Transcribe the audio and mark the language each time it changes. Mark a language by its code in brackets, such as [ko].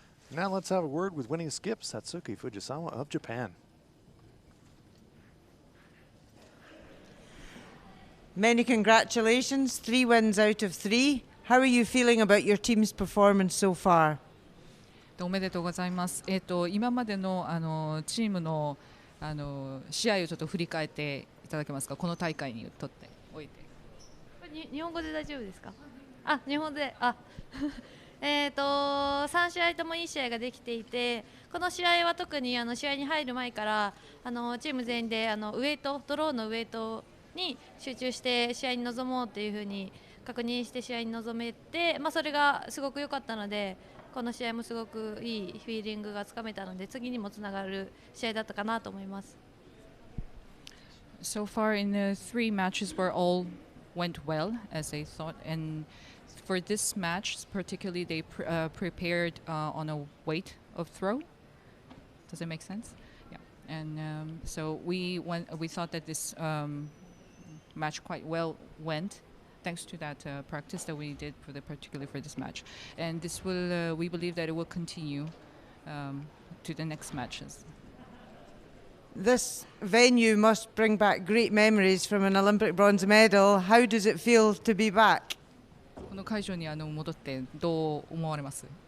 [en] Now let's have a word with winning skip Satsuki Fujisawa of Japan. Many congratulations, 3 wins out of 3. How are you feeling about your team's performance so far? [ja] おめでとうございます。今までのチームの試合をちょっと振り返っていただけますか。この大会にとっておいて。日本語で大丈夫ですか？あ、日本で、3試合ともいい試合ができていて、この試合は特に試合に入る前からチーム全員でウエイト、ドローのウエイトに集中して試合に臨もうというふうに確認して試合に臨めて、それがすごく良かったので、この試合もすごくいいフィーリングがつかめたので、次にもつながる試合だったかなと思います。 [en] So far in the 3 matches were all went well as they thought, and for this match particularly they prepared on a weight of throw. Does it make sense? Yeah, and so we thought that this match quite well went thanks to that practice that we did particularly for this match, and this will we believe that it will continue to the next matches. This venue must bring back great memories from an Olympic bronze medal. How does it feel to be back? [ja] この会場に戻ってどう思われます？